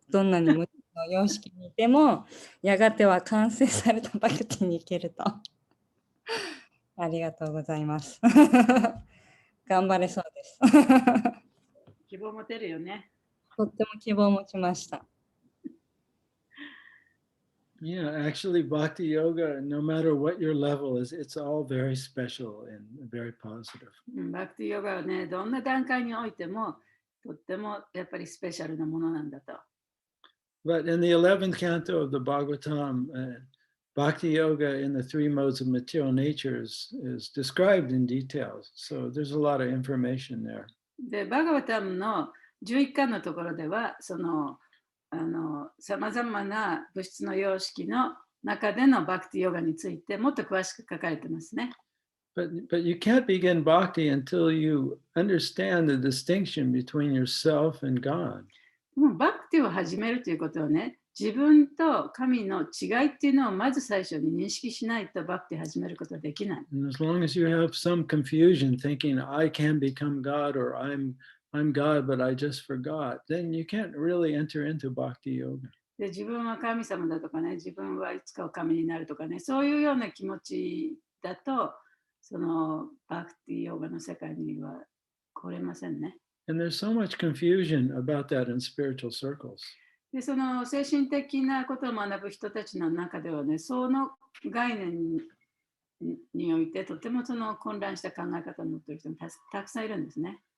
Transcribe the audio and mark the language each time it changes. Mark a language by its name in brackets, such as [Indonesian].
[Japanese] どんなに無知の様式にいても、やがては完成されたバクティに行けると。ありがとうございます。頑張れそうです。希望持てるよね。とっても希望を持ちました。 [English] Yeah, actually, Bhakti Yoga, no matter what your level is, it's all very special and very positive. [Japanese] バクティヨガはね、どんな段階においても、とってもやっぱりスペシャルなものなんだと。 [English] But in the 11th canto of the Bhagavatam, Bhakti Yoga in the three modes of material nature is described in detail. So there's a lot of information there. [Japanese] で、バガバタムの11巻のところでは、そのさまざまな物質の様式の中でのバクティヨガについてもっと詳しく書かれてますね。 [English] But you can't begin bhakti until you understand the distinction between yourself and God. [Japanese] もうバクティを始めるということはね、自分と神の違いっていうのをまず最初に認識しないとバクティを始めることはできない。 [English] And as long as you have some confusion thinking I can become God or I'm God but I just forgot, then you can't really enter into bhakti yoga. [Japanese] で自分は神様だとかね、自分はいつか神になるとかね、そういうような気持ちだと、そのバクティヨガの世界には来れませんね。 [English] And there's so much confusion about that in spiritual circles. [Japanese] でその精神的なことを学ぶ人たちの中ではね、その概念においてとてもその混乱した考え方を持っている人もたくさんいるんですね。